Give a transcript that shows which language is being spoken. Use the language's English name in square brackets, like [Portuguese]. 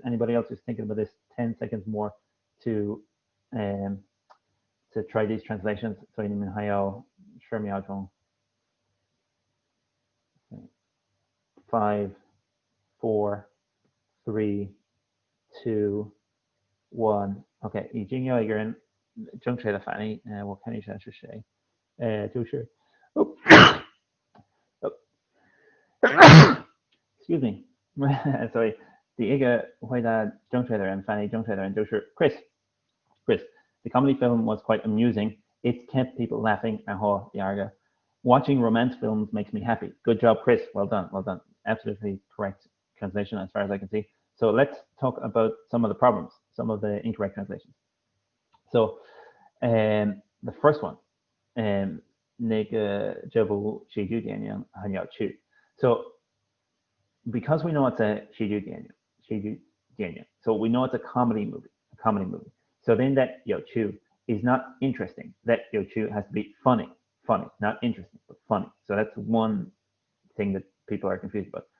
[English] Anybody else who's thinking about this, 10 seconds more to try these translations. So you mean how [Chinese] 10秒钟 [English] 5, 4, 3, 2, 1. [Chinese] OK， 已经有一个人正确的反应，我看一下是谁，就是， [English] excuse me， [Chinese] 所以第一个回答正确的人，翻译正确的人就是 Chris。 [English] The comedy film was quite amusing. It kept people laughing. [Chinese] 然后第二个 [English] Watching romance films makes me happy. Good job, Chris. Well done. Absolutely correct translation as far as I can see. So let's talk about some of the problems, some of the incorrect translations. So the first one, [Chinese] 那个这部喜剧电影很有趣. [English] So because we know it's a 喜剧电影, so we know it's a comedy movie. So then that 有趣 is not interesting. That 有趣 has to be funny, not interesting, but funny. So that's one thing that people are confused about.